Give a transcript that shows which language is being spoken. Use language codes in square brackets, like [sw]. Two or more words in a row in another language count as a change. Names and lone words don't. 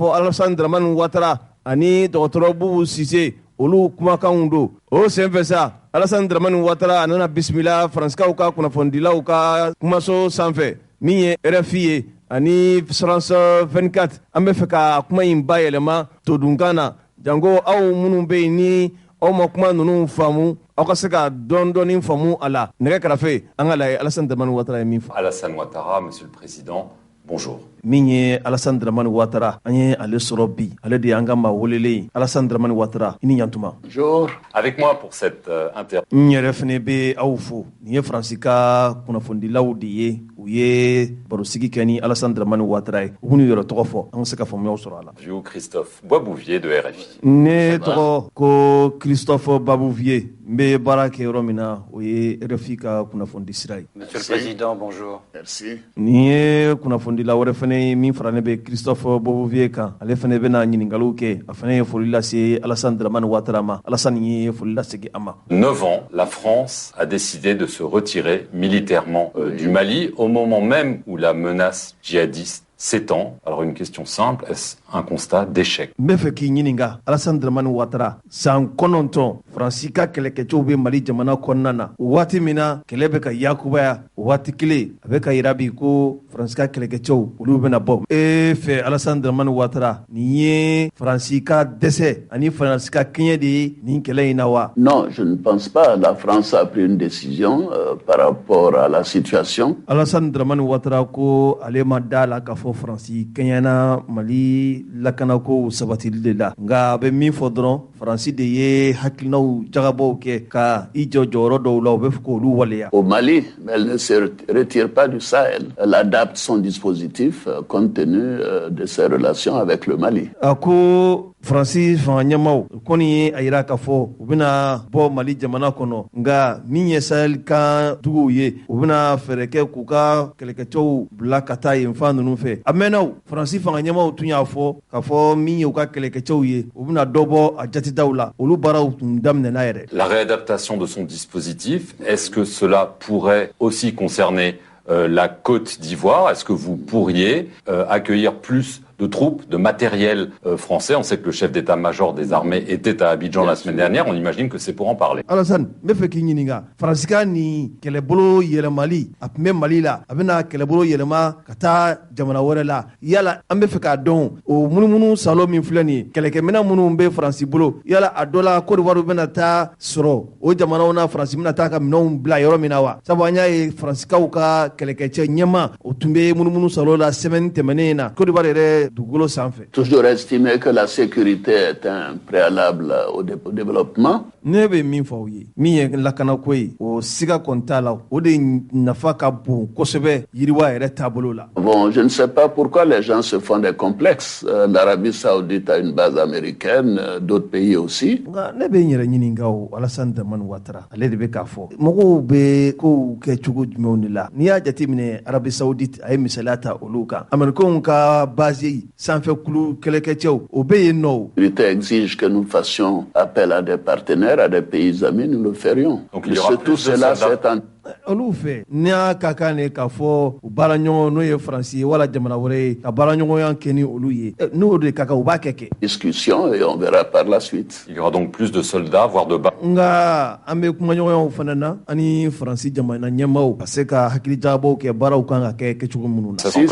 [bm] fɔ alasani daramani watara ani dɔgɔtɔrɔ bubu sise olu kumakanw don o senfɛ sa alasani daramani watara a nana bisimila faransikaw ka kunnafonidilaw ka kumaso sanfɛ min ye RFI ye ani France 24 an bɛ fɛ ka kuma in bayɛlɛma todunkan na janko aw minnu bɛ yen ni aw ma kuma ninnu faamu aw ka se ka dɔɔni faamu a la nɛgɛ kɛrɛfɛ an ka lajɛ Alasani Daramani Watara ye min fɔ. [fr] Alassane Ouattara, Monsieur le Président, bonjour. [bm] min ye Alasani Daramani Watara an ye ale sɔrɔ bi ale de y'an ka maa welelen Alasani Daramani Watara i ni ɲantuma. [fr] Bonjour. Avec moi pour cette [bm] n yɛrɛ fɛnɛ bɛ aw fo nin ye faransi ka kunnafonidilaw de ye u ye barosigi kɛ ni Alasani Daramani Watara ye u b'u yɛrɛ tɔgɔ fɔ an ka se ka faamuyaw sɔrɔ a la. [fr] Bonjour Christophe Boisbouvier de RFI. [bm] ne tɔgɔ ko Christophe Babouvier n bɛ baara kɛ yɔrɔ min na o ye RFI ka kunnafonidi sira ye. [fr] Monsieur le Président, bonjour. Merci. [bm] nin ye kunnafonidila wɛrɛ fɛnɛ ye min faralen bɛ Christophe Babouvier kan ale fɛnɛ bɛna ɲininkaliw kɛ a fɛnɛ ye foli lase Alasani Daramani Watara ma Alasani ye foli lasegin a ma. [fr] 9 ans, la France a décidé de se retirer militairement du Mali au moment même où la menace djihadiste s'étend. Alors une question simple, est-ce un constat d'échec? [bm] Mbefe ki ɲininga Alassane Dramane Ouattara san 9 Faransi ka kɛlɛkɛcɛw be Mali jamana kɔnɔna na waati min na kɛlɛ bɛ ka yakubaya waati kelen a bɛ ka yira bi ko Faransi ka kɛlɛkɛcɛw olu bɛna bɔ fɛ Alassane Dramane Ouattara nin ye Faransi ka dɛsɛ ani Faransi ka kɛɲɛ de ye nin kɛlɛ in na wa? [fr] Non, je ne pense pas. La France a pris une décision par rapport à la situation. [bm] Alassane Dramane Ouattara ko ale ma da la k'a fɔ Faransi kɛɲɛna Mali lakanako sabatili de la nka a bɛ min fɔ dɔrɔn Faransi de ye hakilinaw jagabɔw kɛ ka i jɔ jɔyɔrɔ dɔw la u bɛ fɛ k'olu waleya. [fr] Au Mali, elle ne se retire pas du Sahel. Elle adapte son dispositif compte tenu de ses relations avec le Mali. [bm] A ko Faransi fanga ɲɛmaw kɔni ye a yira k'a fɔ u bɛna bɔ Mali jamana kɔnɔ nka min ye Sahel kan duguw ye u bɛna fɛɛrɛ kɛ k'u ka kɛlɛkɛcɛw bila ka taa yen fan ninnu fɛ. A mɛnna Faransi fanga ɲɛmaw tun y'a fɔ k'a fɔ min ye u ka kɛlɛkɛcɛw ye u bɛna dɔ bɔ a jatidaw la olu baaraw tun daminɛna yɛrɛ. [fr] La réadaptation de son dispositif, est-ce que cela pourrait aussi concerner la Côte d'Ivoire? Est-ce que vous pourriez accueillir plus de troupes, de matériel français? On sait que le chef d'état-major des armées était à Abidjan la semaine dernière. On imagine que c'est pour en parler. [bm] Alassane, me fɛ k'i ɲininga Faransika ni kɛlɛbolo yɛlɛmali a tun bɛ Mali la a bɛna kɛlɛbolo yɛlɛma ka taa jamana wɛrɛ la yala an bɛ fɛ k'a dɔn o munumunu salo min filɛ nin ye kɛlɛkɛminɛn minnu bɛ Faransi bolo yala a dɔ la Côte d'Ivoire bɛna taa sɔrɔ o jamanaw na Faransi bɛna taa ka minɛnw bila yɔrɔ min na wa? Sabu an y'a ye Faransikaw ka kɛlɛkɛcɛ ɲɛma o tun bɛ munumunu salo la semaine tɛmɛnen na Côte d'Ivoire yɛrɛ dugukolo sanfɛ. [fr] Toujours estimer que la sécurité est un préalable au développement. [bm] Ne bɛ min fɔ aw ye min ye lakanako ye o siga kɔni t'a la o de nafa ka bon kosɛbɛ yiriwa yɛrɛ taabolo la. [fr] Bon, je ne sais pas pourquoi les gens se font des complexes. L'Arabie Saoudite a une base américaine, d'autres pays aussi. [bm] Nka ne bɛ n yɛrɛ ɲininka o Alassane Dramane Ouattara ale de bɛ k'a fɔ mɔgɔw bɛ kow kɛ cogo jumɛnw de la n'i y'a jateminɛ Arabie Saoudite a ye misaliya ta olu kan Américains ka base sanfɛ kulu kɛlɛkɛcɛw o bɛ yen nɔ. [fr] L'unité exige que nous fassions appel à des partenaires, à des pays amis, nous le ferions. Donc il y aura plus de soldats. [bm] Olu fɛ ni y'a ka kan ne k'a fɔ u baaraɲɔgɔn n'o ye Faransi ye wala jamana wɛrɛ ye ka baaraɲɔgɔnya kɛ ni olu ye n'o de ka kan u b'a kɛ. [fr] Discussion et on verra par la suite. Il y aura donc plus de soldats, voire de bas. [bm] Nka an bɛ kumaɲɔgɔnyaw fana na ani Faransi jamana ɲɛmaaw ka se ka hakili jagabɔw kɛ baaraw kan ka kɛ kɛcogo minnu na.